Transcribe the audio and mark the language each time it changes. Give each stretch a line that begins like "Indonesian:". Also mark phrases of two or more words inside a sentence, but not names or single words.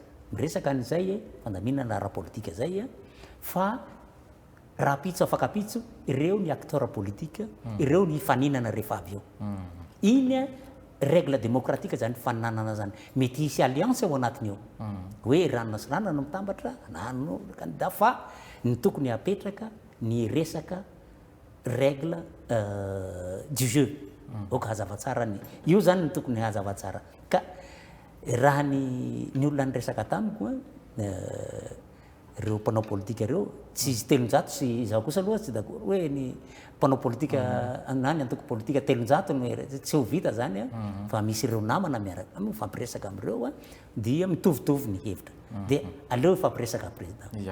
Malagasy: Miresaka an'izay fandaminana ara-politika zay fa raha pitso afaka pitso ireo ny acteur politika, ireo ny faninana rehefa avy eo. Iny
French: règle démocratique
Malagasy: zany faninanana zany. Mety hisy alliance ao anatiny eo. Hoe ranona sy ranona mitambatra nano candidat fa ny tokony hapetraka ny resaka
French: règle du jeu.
Malagasy: Oka hazava tsara ny io zany ny tokony hazava tsara. Ka raha ny olona nyresaka tamiko ireo mpanao politika ireo tsy izy telonjato sy izaho kosa aloha tsy d'accord hoe ny mpanao politika nany antoko politika telonjato tsy ho vita zany fa misy ireo namana miaraka mifampiresaka amin'ireo dia mitovitovy ny hevitra dia aleo ifampiresaka président.